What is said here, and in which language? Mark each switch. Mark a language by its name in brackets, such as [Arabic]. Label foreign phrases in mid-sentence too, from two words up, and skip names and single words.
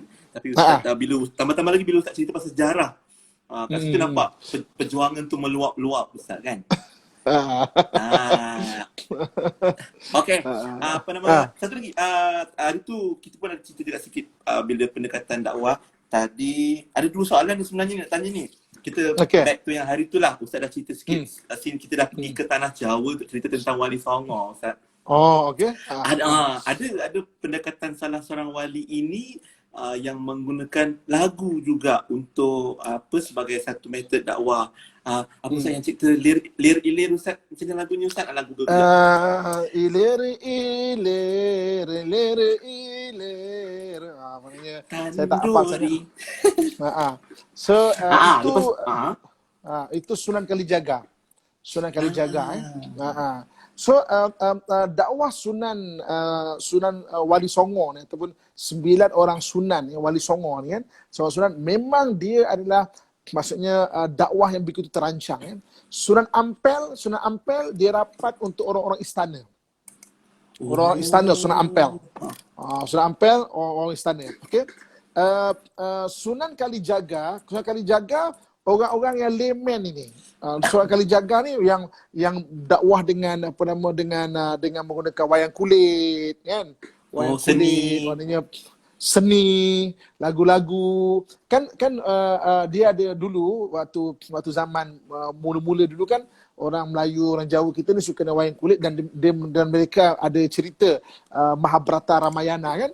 [Malay] Tapi Ustaz bila tambah-tambah lagi bila Ustaz cerita pasal sejarah. Kat situ nampak perjuangan tu meluap-luap Ustaz kan. Okey. Apa nama? Satu lagi. Hari tu kita pun ada cerita juga sikit bila pendekatan dakwah. Tadi ada 2 soalan yang sebenarnya nak tanya ni. Kita [English] back to [Malay] yang hari tu lah. Ustaz dah cerita sikit. Scene kita dah pergi ke Tanah Jawa untuk cerita tentang Wali Songo Ustaz. Oh, okey. Ada pendekatan salah seorang wali ini yang menggunakan lagu juga untuk sebagai satu metod dakwah. Apa Ustaz yang cerita lir-ilir Ustaz? Macam mana lagunya Ustaz? Lagu ilir. Maknanya saya tak hafal sangat. So itu Sunan Kalijaga. Sunan Kalijaga So dakwah Sunan Wali Songo ni ataupun 9 orang Sunan yang Wali Songo ni kan. Sunan memang dia adalah maksudnya dakwah yang begitu terancang kan. Sunan Ampel dia rapat untuk orang-orang istana. Orang istana Sunan Ampel. Sunan Ampel orang istana. Okey. Sunan Kalijaga orang-orang yang layman ini. Sunan Kalijaga ni yang dakwah dengan dengan menggunakan wayang kulit kan. Wayang kulit maknanya seni, lagu-lagu. Kan dia ada dulu waktu zaman mula-mula dulu kan orang Melayu, orang Jawa kita ni suka wayang kulit dan mereka ada cerita Mahabharata Ramayana kan.